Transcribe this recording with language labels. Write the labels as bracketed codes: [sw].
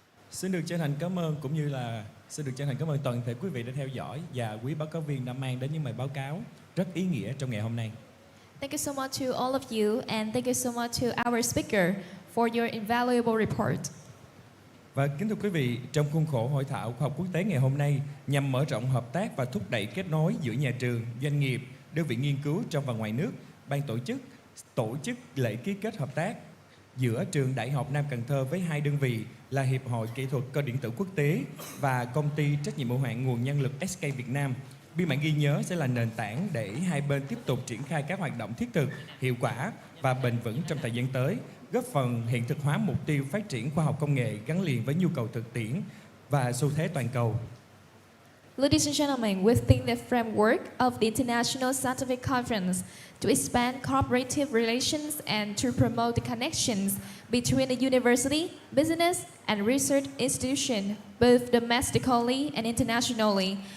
[vi] Xin được chân thành cảm ơn cũng như là xin được chân thành cảm ơn toàn thể quý vị đã theo dõi và quý báo cáo viên đã mang đến những bài báo cáo rất ý nghĩa trong ngày hôm nay. [en] Thank you so much to all of you and thank you so much to our speaker for your invaluable report. [vi] Và kính thưa quý vị, trong khuôn khổ Hội thảo Khoa học Quốc tế ngày hôm nay nhằm mở rộng hợp tác và thúc đẩy kết nối giữa nhà trường, doanh nghiệp, đơn vị nghiên cứu trong và ngoài nước, ban tổ chức lễ ký kết hợp tác giữa Trường Đại học Nam Cần Thơ với hai đơn vị là Hiệp hội Kỹ thuật Cơ điện tử Quốc tế và Công ty Trách nhiệm hữu hạn Nguồn nhân lực SK Việt Nam. Biên bản ghi nhớ sẽ là nền tảng để hai bên tiếp tục triển khai các hoạt động thiết thực, hiệu quả và bền vững trong thời gian tới, góp phần hiện thực hóa mục tiêu phát triển khoa học công nghệ gắn liền với nhu cầu thực tiễn và xu thế toàn cầu. [en] Ladies and gentlemen, within the framework of the International Scientific Conference to expand cooperative relations and to promote the connections between the university, business and research institution, both domestically and internationally,